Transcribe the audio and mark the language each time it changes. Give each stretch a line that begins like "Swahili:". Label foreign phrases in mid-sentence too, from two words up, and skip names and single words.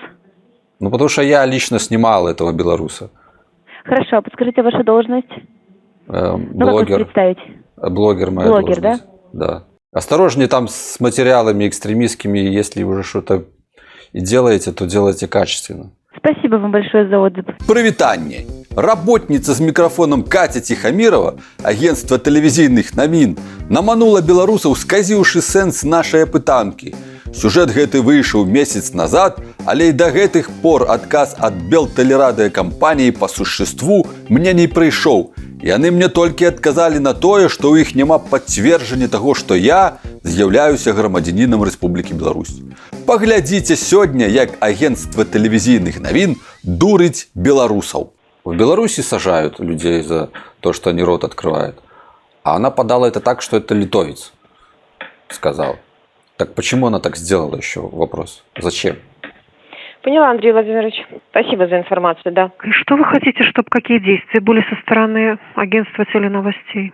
Russian: Ну, потому что я лично снимал этого белоруса. Хорошо, подскажите вашу должность. Ну, как вас Блогер. представить? Блогер моя Блогер, должность. Да? Осторожнее там с материалами экстремистскими. Если уже что-то и делаете, то делайте качественно. Спасибо вам большое за отзыв.
Ukrainian: Привітання!
Belarusian: Работница з мікрафоном Катя Тихомирова, агентство тэлевізійных навін, наманула беларусаў, сказіўшы сэнс нашай апытанкі. Сюжэт гэты выйшаў месяц назад, але і да гэтых пор адказ ад белтэлерадыёкампаніі па существу мне не прыйшоў. Яны мне толькі адказалі на тое, што ў іх няма пацверджання таго, што я з'яўляюся грамадзянінам Рэспублікі Беларусь. Паглядзіце сёння, як агентство тэлевізійных навін дурыць беларусаў.
Russian: В Беларуси сажают людей за то, что они рот открывают. А она подала это так, что это литовец сказал. Так почему она так сделала, еще вопрос? Зачем? Поняла, Андрей Владимирович. Спасибо за информацию, да. Что вы хотите, чтобы какие действия были со стороны агентства теленовостей?